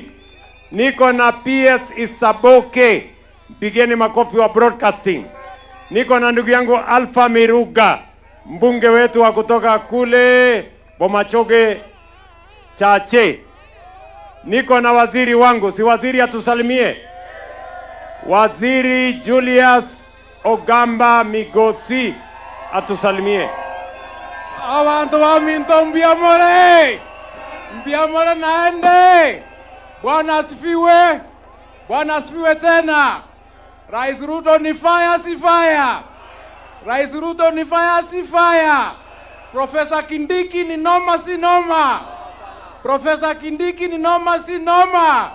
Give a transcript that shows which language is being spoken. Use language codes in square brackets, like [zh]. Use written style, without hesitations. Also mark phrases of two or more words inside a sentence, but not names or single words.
[sw] Niko na PS Isaboke, mpigeni makofi wa broadcasting. Niko na ndugu yangu Alpha Miruga, mbunge wetu wa kutoka kule Bomachoge Chache. Niko na waziri wangu, si waziri atusalimie, Waziri Julius Ogamba Migosi atusalimie. [guz] Abantu baminto mbiamore naende. [sw] Bwana asifiwe. Bwana asifiwe tena. Rais Ruto ni fire si fire. Rais Ruto ni fire si fire. Profesa Kindiki ni noma si noma. Profesa Kindiki ni noma si noma.